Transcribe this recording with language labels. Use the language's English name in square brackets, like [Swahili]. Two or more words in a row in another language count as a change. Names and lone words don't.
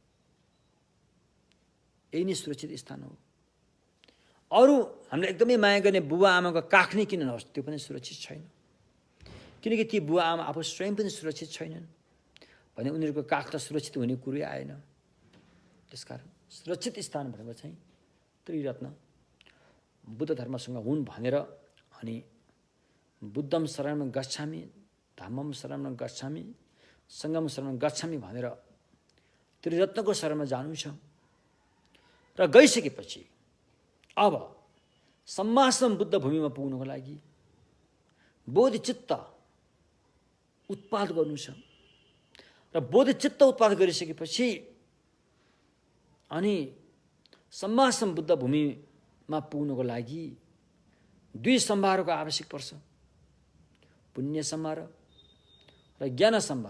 [Nepali] यही नै सुरक्षित स्थान हो। अरू हामीले एकदमै माया गर्ने बुबा आमाको काख नै किन नहोस् त्यो पनि सुरक्षित छैन। किनकि ती बुवा आमा आफू स्वयं पनि सुरक्षित छैनन् भने उनीहरूको काख त सुरक्षित हुने कुरै आएन। त्यसकारण सुरक्षित स्थान भनेको चाहिँ त्रिरत्न बुद्ध धर्मसँग हुन् भनेर अनि [Pali] बुद्धम शरणं गच्छामि, धम्मम शरणं गच्छामि, सङ्घम शरणं गच्छामि [Nepali] भनेर त्रिरत्नको शरणमा जानु छ। र गइसकेपछि अब सम्मासम बुद्ध भूमिमा पुग्नको लागि बोधिचित्त उत्पाद गर्नु छ। र बोधिचित्त उत्पाद गरिसकेपछि अनि सम्मासम बुद्ध भूमिमा पुग्नको लागि दुई सम्भारको आवश्यक पर्छ, पुण्य सम्भार र ज्ञान सम्भार।